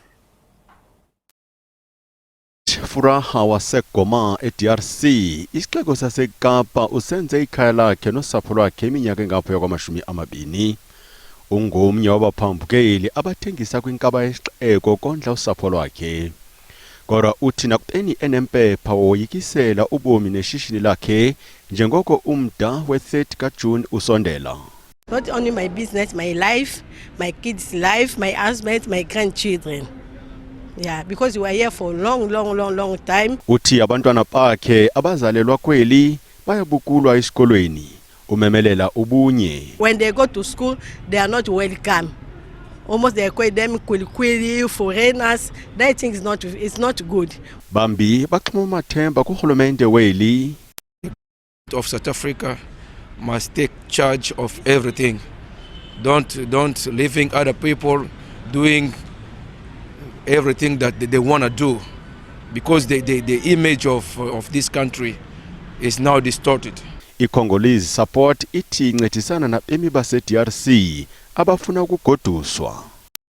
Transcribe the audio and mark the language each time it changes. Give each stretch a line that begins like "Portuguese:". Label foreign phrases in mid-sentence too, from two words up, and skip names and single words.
Xhosa: Furaha waseGoma eDRC isixeko saseKapa usenze ikhaya lakhe nosapho lwakhe iminyaka engapha kwama-20. Ungomnye wabaphambukeli abathengisa kwinkaba yesixeko kondla usapho lwakhe. Kodwa uthi nakubeni enempepha woyikisela ubomi neshishini lakhe njengoko umda we-30 kaJuni usondela.
English: Not only my business, my life, my kids' life, my husband, my grandchildren. Yeah, because we are here for a long time.
Xhosa: Uthi abantwana bakhe abazalelwa kweli bayabukulwa esikolweni. Umemelela ubunye.
English: When they go to school, they are not welcome. Almost they call them kweli foreigners. That thing is not good.
Xhosa: Bambi baxhuma amathemba kurhulumente weli.
English: Of South Africa must take charge of everything. Don't leaving other people doing everything that they want to do, because the image of this country is now distorted.
Xhosa: I-Congolese support ithi incedisana nabemi base-DRC abafuna ukugoduswa.